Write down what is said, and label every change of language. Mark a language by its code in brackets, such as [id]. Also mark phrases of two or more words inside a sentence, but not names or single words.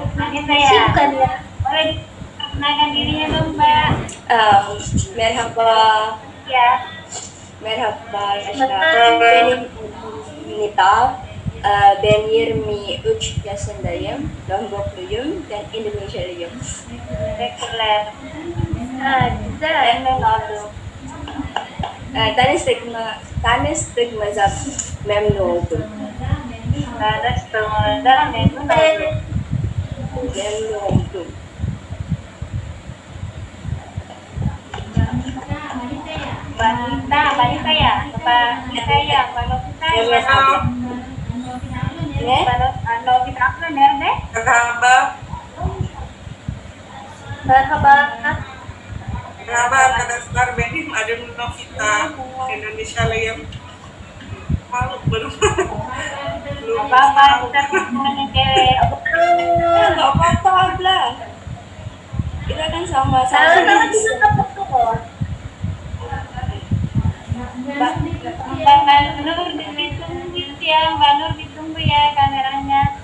[id] Bisa ya. Bukan ya. Boleh perkenalkan dirinya dong, Mbak. [tr] Merhaba. [id] Ya. [tr] Merhaba arkadaşlar. Benim Nita. Ben 23 yaşındayım. Lombok'luyum dan Indonesialıyım. [id] Reguler. [tr] Güzel. Memnun oldum. Tanıştık mezap memnun oldum. Tanıştığımızda memnun oldum. Memnun oldum. [id] Mbak Nita ya? Mbak Nita ya? Mbak Novita ya? [tr] Evet abla. Ne? [id] Mbak Novita apa nerede? [tr] Merhaba. Merhaba. Merhaba arkadaşlar, benim adım Novita, Indonesialıyım. [id] Malu belum. Apa-apa, kita semuanya cewek. Nggak apa-apa abla. Kita kan sama-sama. Kalau kita ketemu. Mbak Nur ditunggu ya, Mbak Nur ditunggu ya kameranya.